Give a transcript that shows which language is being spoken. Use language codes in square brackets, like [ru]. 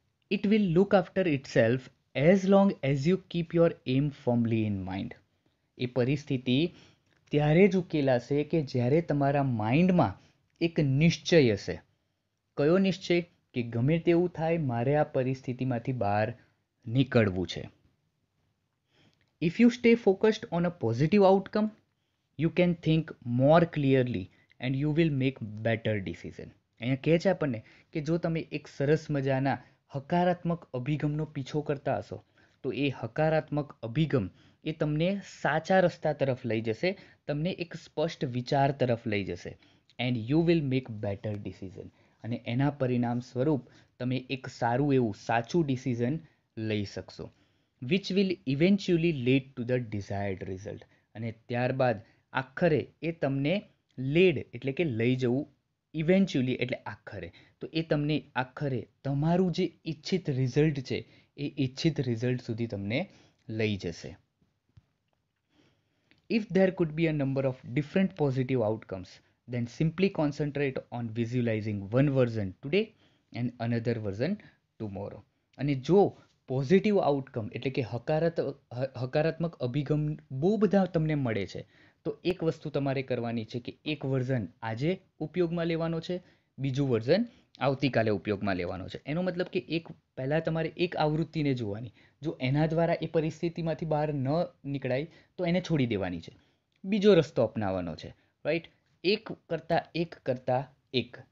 [en] It will look after itself as long as you keep your aim firmly in mind. [gu] એ પરિસ્થિતિ ત્યારે જ ઉકેલાશે કે જ્યારે તમારા માઇન્ડમાં એક નિશ્ચય હશે. કયો નિશ્ચય? કે ગમે તેવું થાય મારે આ પરિસ્થિતિમાંથી બહાર નીકળવું છે. [en] If you stay focused on a positive outcome, you can think more clearly and you will make better decision. [gu] અહીંયા કહે છે આપણને કે જો તમે એક સરસ મજાના હકારાત્મક અભિગમનો પીછો કરતા હશો તો એ હકારાત્મક અભિગમ એ તમને સાચા રસ્તા તરફ લઈ જશે, તમને એક સ્પષ્ટ વિચાર તરફ લઈ જશે. [en] and you will make better decision, [gu] અને એના પરિણામ સ્વરૂપ તમે એક સારું એવું સાચું ડિસિઝન લઈ શકશો. [en] Which will eventually lead to the desired result. [gu] અને ત્યારબાદ આખરે એ તમને લેડ એટલે કે લઈ જવું, ઇવેન્ચ્યુઅલી એટલે આખરે, તો એ તમને આખરે તમારું જે ઈચ્છિત રિઝલ્ટ છે એ ઈચ્છિત રિઝલ્ટ સુધી તમને લઈ જશે. [en] If there could be a number of different positive outcomes then simply concentrate on visualizing one version today and another version tomorrow. [gu] અને જો પોઝિટિવ આઉટકમ એટલે કે હકારાત્મક અભિગમ બહુ બધા તમને મળે છે તો એક વસ્તુ તમારે કરવાની છે કે એક વર્ઝન આજે ઉપયોગમાં લેવાનો છે, બીજું વર્ઝન આવતીકાલે ઉપયોગમાં લેવાનો છે. એનો મતલબ કે પહેલાં તમારે એક આવૃત્તિને જોવાની, જો એના દ્વારા એ પરિસ્થિતિમાંથી બહાર ન નીકળાય તો એને છોડી દેવાની છે, બીજો રસ્તો અપનાવવાનો છે. રાઈટ? એક કરતાં એક